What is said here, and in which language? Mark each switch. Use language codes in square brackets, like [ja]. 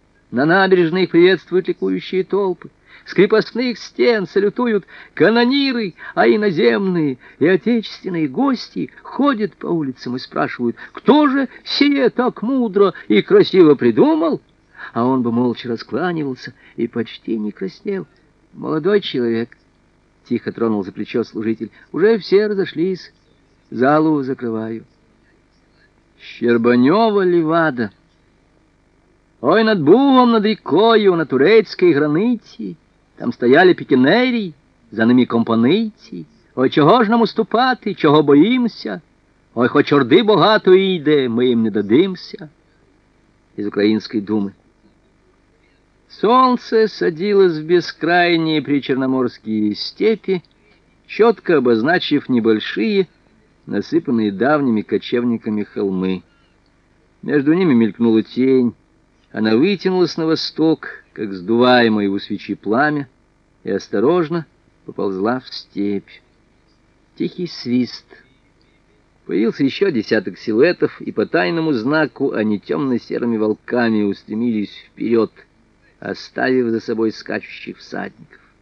[ru] На набережной их приветствуют ликующие толпы, с крепостных стен салютуют канониры, а иноземные и отечественные гости ходят по улицам и спрашивают, кто же сие так мудро и красиво придумал? А он бы молча раскланивался и почти не краснел. Молодой человек, тихо тронул за плечо служитель, уже все разошлись, залу закрываю. Щербанева Левада. [uk] Ой, над бугом, над рекою, на турецкой границі, там стояли пікінері, за ними компанійці. Ой, чого ж нам уступати, чого боїмося? Ой, хоч орди багато йде, ми їм не дадимося. Із Української думи. Сонце садилось в безкрайні причорноморські степі, чітко [ru] обозначив небольшие, насипаные давними кочевниками холмы. Между ними мелькнула тень. Она вытянулась на восток, как сдуваемое у свечи пламя, и осторожно поползла в степь. Тихий свист. Появился еще десяток силуэтов, и по тайному знаку они темно-серыми волками устремились вперед, оставив за собой скачущих всадников.